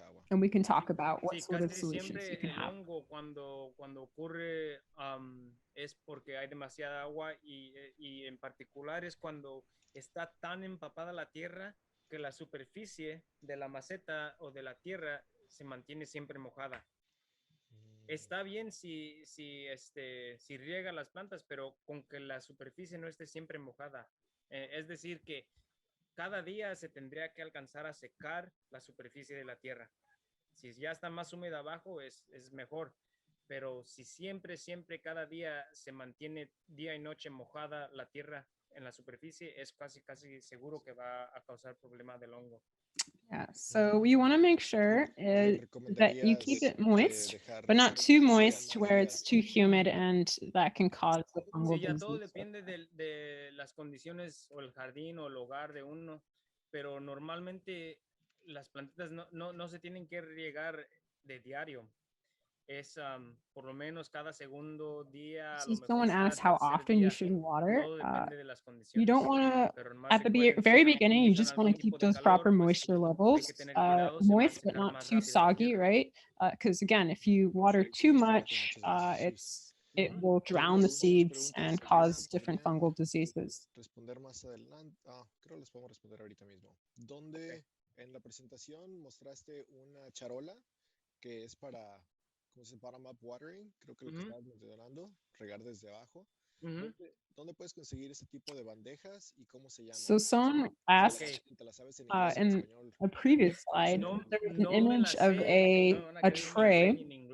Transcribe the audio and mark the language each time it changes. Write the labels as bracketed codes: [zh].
[en] And we can talk about what sort of solutions you can have. [es] Cuando ocurre es porque hay demasiada agua y en particular es cuando está tan empapada la tierra que la superficie de la maceta o de la tierra se mantiene siempre mojada. Está bien si riega las plantas, pero con que la superficie no esté siempre mojada. Es decir, que cada día se tendría que alcanzar a secar la superficie de la tierra. Si ya está más húmeda abajo, es mejor. Pero si siempre, cada día se mantiene día y noche mojada la tierra en la superficie, es casi seguro que va a causar problema del hongo. [en] Yeah, so you want to make sure that you keep it moist, but not too moist where it's too humid and that can cause the fungal disease. [es] Ya todo depende de las condiciones o el jardín o el hogar de uno, pero normalmente las plantitas no se tienen que regar de diario. Es por lo menos cada segundo día. [en] So someone asked how often you should water. You don't want to, at the very beginning, you just want to keep those proper moisture levels moist, but not too soggy, right? Because again, if you water too much, it will drown the seeds and cause different fungal diseases. [es] Responder más adelante. Creo les podemos responder ahorita mismo. ¿Dónde en la presentación mostraste una charola que es para [en] bottom-up watering? [es] Creo que lo que estabas mencionando, regar desde abajo. ¿Dónde puedes conseguir ese tipo de bandejas y cómo se llama? [en] So someone asked in a previous slide, there's an image of a tray.